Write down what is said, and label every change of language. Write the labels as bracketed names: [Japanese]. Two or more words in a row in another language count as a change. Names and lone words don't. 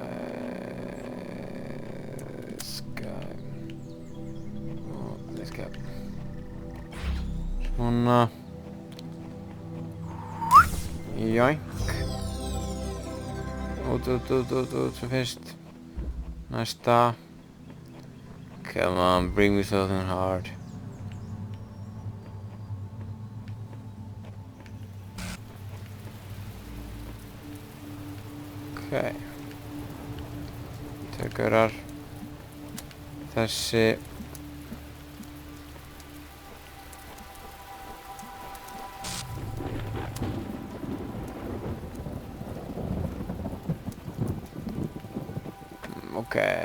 [Icelandic] Svona. Joink. Út sem fyrst. Næsta. [English] Come on, bring me something hard. [Icelandic] Ok. Tökurar. Þessi. Ok.